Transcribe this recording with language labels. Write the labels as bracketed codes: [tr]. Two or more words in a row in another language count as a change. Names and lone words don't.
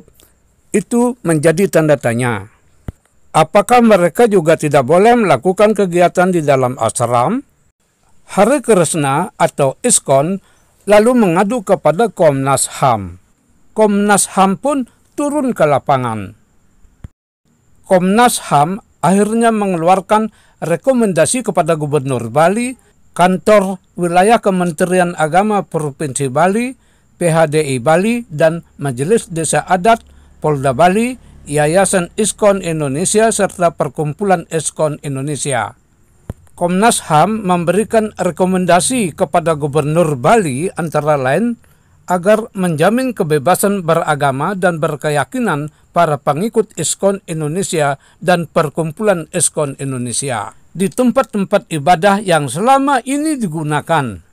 [id] Itu menjadi tanda tanya. Apakah mereka juga tidak boleh melakukan kegiatan di dalam ashram? Hare Krishna atau ISKCON lalu mengadu kepada Komnas HAM. Komnas HAM pun turun ke lapangan. Komnas HAM akhirnya mengeluarkan rekomendasi kepada Gubernur Bali, Kantor Wilayah Kementerian Agama Provinsi Bali, PHDI Bali, dan Majelis Desa Adat Polda Bali, Yayasan ISKCON Indonesia, serta Perkumpulan ISKCON Indonesia. Komnas HAM memberikan rekomendasi kepada Gubernur Bali antara lain agar menjamin kebebasan beragama dan berkeyakinan para pengikut ISKCON Indonesia dan Perkumpulan ISKCON Indonesia di tempat-tempat ibadah yang selama ini digunakan.